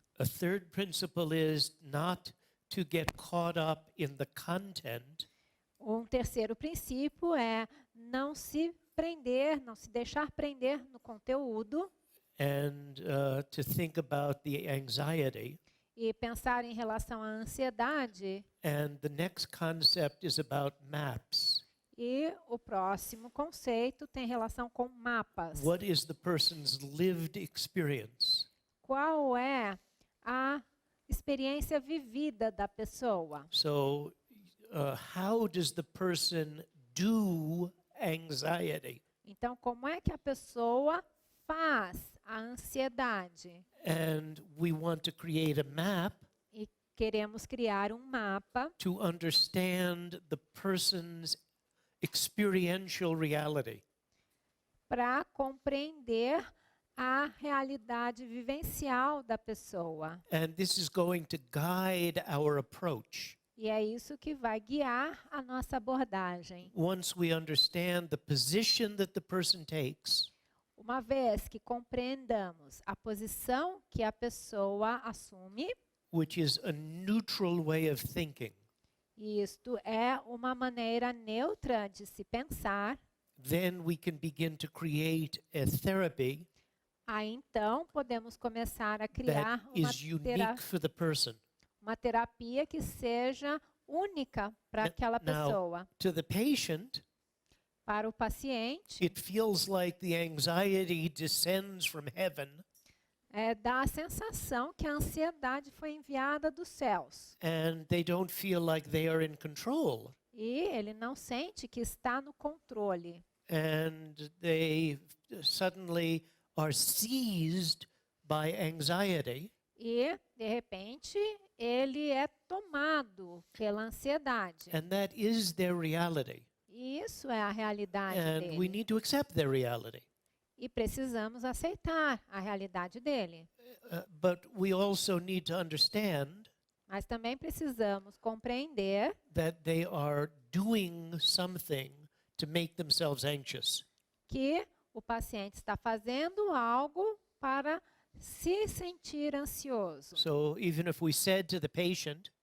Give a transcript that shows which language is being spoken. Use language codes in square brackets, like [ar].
[en] A third principle is not to get caught up in the content, [pt] Um terceiro princípio é não se prender, não se deixar prender no conteúdo [en] and to think about the anxiety. [pt] e pensar em relação à ansiedade. [en] And the next concept is about maps. [pt] E o próximo conceito tem relação com mapas. [en] What is the person's lived experience? [pt] Qual é a experiência vivida da pessoa? [en] So, how does the person do anxiety? [pt] Então, como é que a pessoa faz a ansiedade? [en] And we want to create a map [pt] E queremos criar um mapa [en] to understand the person's experiential reality. [pt] para compreender a realidade vivencial da pessoa. [en] And this is going to guide our approach. [pt] E é isso que vai guiar a nossa abordagem. [en] Once we understand the position that the person takes, [pt] Uma vez que compreendamos a posição que a pessoa assume, [en] which is a neutral way of thinking, [pt] e isto é uma maneira neutra de se pensar, [en] then we can begin to create a therapy [pt] aí então podemos começar a criar [en] that is unique for the person. [pt] uma terapia que seja única para aquela pessoa. [en] Now, to the patient, [pt] Para o paciente, [en] it feels like the anxiety descends from heaven [pt] dá a sensação que a ansiedade foi enviada dos céus. [en] and they don't feel like they are in control. [pt] E ele não sente que está no controle. [en] And they suddenly are seized by anxiety. [pt] E, de repente, ele é tomado pela ansiedade. [en] And that is their reality. [pt] E isso é a realidade [en] And we [pt] dele. [en] need to accept their reality. [pt] E precisamos aceitar a realidade dele. [en] But we also need to understand [pt] Mas também precisamos compreender [en] that they are doing something to make themselves anxious. [pt] que o paciente está fazendo algo para se sentir ansioso. [en] So even if we said to the patient,